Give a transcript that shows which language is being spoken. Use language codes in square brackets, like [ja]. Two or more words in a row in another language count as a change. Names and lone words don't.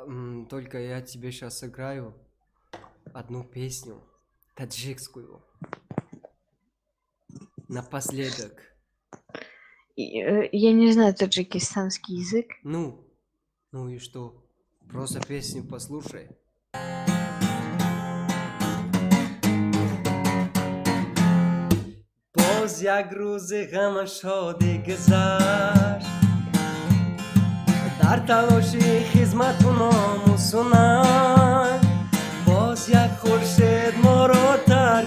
[ru] Только я тебе сейчас сыграю одну песню, таджикскую. Напоследок. Я не знаю таджикистанский язык. Ну и что? Просто песню послушай. [fa] باز یک روز غم شادی گذشت در تلاشی خدمت و ناموسونم باز یک خورشید ما را ترک